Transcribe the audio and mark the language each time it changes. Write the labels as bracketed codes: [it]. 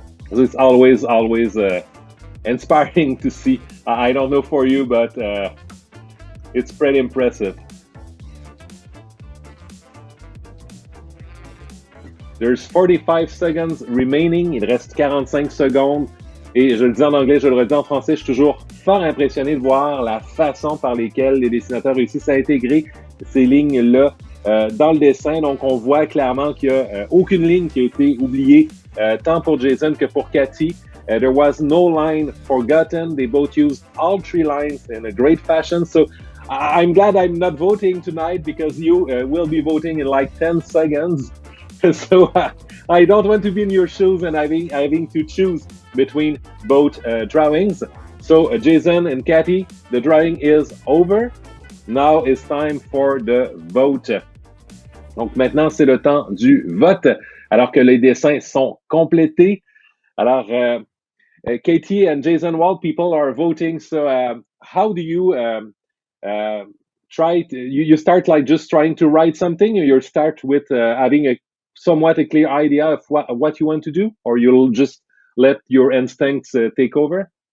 [en] It's always inspiring to see. I don't know for you, but it's pretty impressive. There's 45 seconds remaining. [fr] Il reste 45 secondes. Et je le dis en anglais, je le redis en français, je suis toujours fort impressionné de voir la façon par lesquelles les dessinateurs réussissent à intégrer ces lignes-là dans le dessin. Donc, on voit clairement qu'il n'y a aucune ligne qui a été oubliée, tant pour Jason que pour Cathy. [en] There was no line forgotten. They both used all 3 lines in a great fashion. So I'm glad I'm not voting tonight, because you will be voting in like 10 seconds. So I don't want to be in your shoes and having to choose between both drawings. So Jason and Cathy, the drawing is over. Now it's time for the vote. [fr] Donc maintenant, c'est le temps du vote, alors que les dessins sont complétés. [en] Alors, Katie and Jason, while people are voting, so how do you try to, you start like just trying to write something, or you start with having a somewhat a clear idea of what you want to do, or you'll just let your instincts take over?